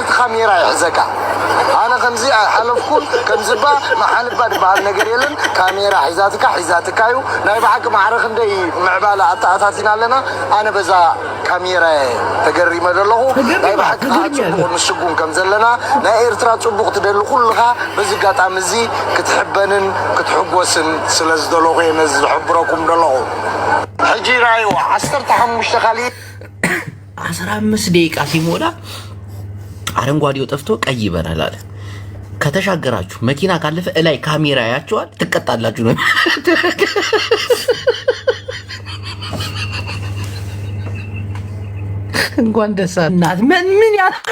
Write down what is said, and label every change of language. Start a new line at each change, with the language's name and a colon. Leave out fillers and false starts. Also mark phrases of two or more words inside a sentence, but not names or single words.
Tigrinya: ካሜራ ይሕዘካ። ኣነ ከምዚ ኣይሓለፍኩን ከምዝባ መሓልባ ዝበሃል ነገር የለን። ካሜራ ሒዛትካ እዩ ናይ ባሕቂ ማዕረ ክንደይ ምዕባለ ኣተኣታቲና ኣለና። ኣነ በዛ ካሜራ ተገሪመ ዘለኹ ናይ ባሕቂ ጽቡቕ ንስጉም ከም ዘለና ናይ ኤርትራ ጽቡቕ ትደሊ ኩልኻ በዚ ጋጣሚ እዚ ክትሕበንን ክትሕጎስን ስለ ዝደለኹ እየ ነዚ ዝሕብረኩም ዘለኹ ሕጂ ራእዩ 15 ካሊእ
Amharic: 15 ደቂቃ ሲሞላ አረንጓዴው ጠፍቶ ቀይ ይበራል አለ። ከተሻገራችሁ መኪና ካለፈ እላይ ካሜራ ያያችኋል፣ ትቀጣላችሁ ነው። እንኳን ደስ አላት ምን ያ